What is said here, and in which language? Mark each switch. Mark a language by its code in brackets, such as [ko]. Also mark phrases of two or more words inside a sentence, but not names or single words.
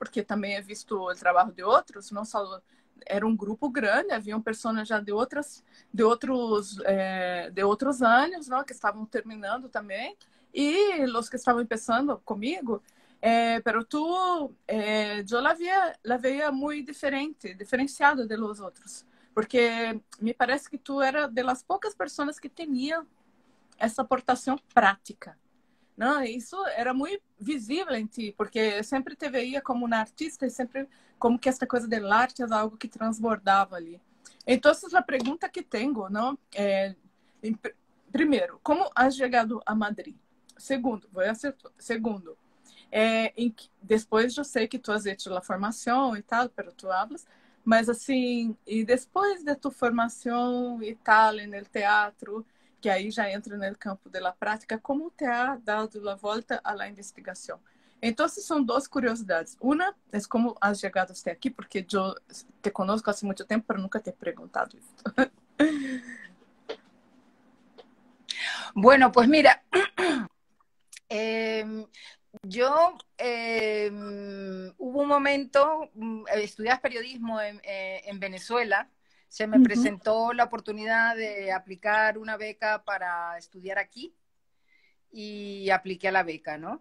[pt] Porque também é visto o trabalho de outros, não só era um grupo grande, haviam pessoas já de outros anos, não? Que estavam terminando também, e os que estavam começando comigo. [es] Pero eu la veía muy diferenciada de los outros, porque me parece que tu era de las [pt] poucas pessoas que tinham essa aportação prática, não? Isso era muito visível em ti, porque sempre te veía como uma artista e sempre como que esta coisa de arte é algo que transbordava ali. Então, a pergunta que tenho, não? Primeiro, como has chegado a Madrid? Segundo, depois eu sei que tu [es] has hecho [pt] a formação e tal, [es] pero tu hablas, [pt] mas assim, e depois de tu formação e tal, no teatro, que aí já entra no campo da prática, como [es] te ha dado [pt] a volta à investigação? Então, são duas curiosidades. Uma é como has chegado até aqui, porque eu te conosco há muito tempo, pero nunca te he perguntado isso. [es] Bueno, pues mira, yo hubo un momento, estudias periodismo en Venezuela, se me presentó la oportunidad de aplicar una beca para estudiar aquí y apliqué a la beca, ¿no?